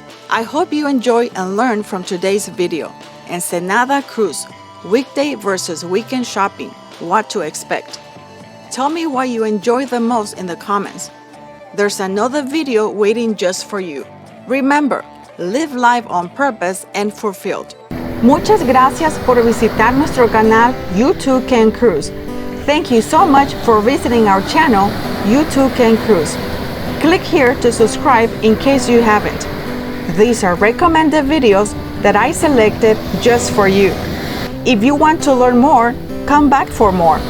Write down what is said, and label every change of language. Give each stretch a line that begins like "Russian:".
English: I hope you enjoy and learn from today's video. Ensenada Cruise. Weekday versus weekend shopping. What to expect. Tell me what you enjoy the most in the comments. There's another video waiting just for you. Remember, live life on purpose and fulfilled.
Spanish: Muchas gracias por visitar nuestro canal You Too Can Cruise.
English: Thank you so much for visiting our channel, You Too Can Cruise. Click here to subscribe in case you haven't. These are recommended videos that I selected just for you. If you want to learn more, come back for more.